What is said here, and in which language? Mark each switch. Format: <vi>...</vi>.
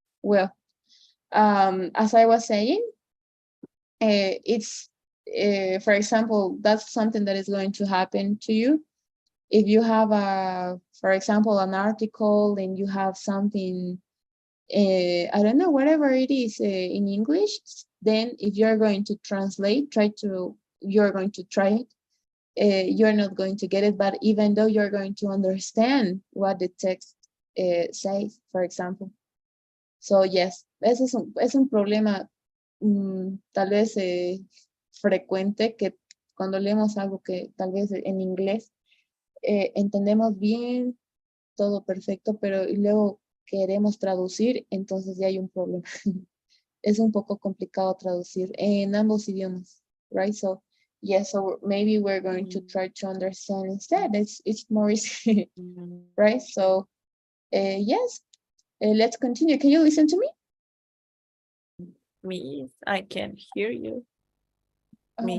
<en>Well, as I was saying, it's for example, that's something that is going to happen to you if you have for example, an article and you have something, I don't know, whatever it is in English, then if you're going to translate, you're going to try it. You're not going to get it, but even though you're going to understand what the text says, for example. So yes,</en> <es>ese es un problema tal vez frecuente, que cuando leemos algo que tal vez en inglés entendemos bien, todo perfecto, pero y luego queremos traducir, entonces ya hay un problema. Es un poco complicado traducir en ambos idiomas, right?</es> <en>So yes, so maybe we're going to try to understand instead. It's more easy, right? So yes, let's continue. Can you listen to me? Me, I can hear you. Oh my Me?</en>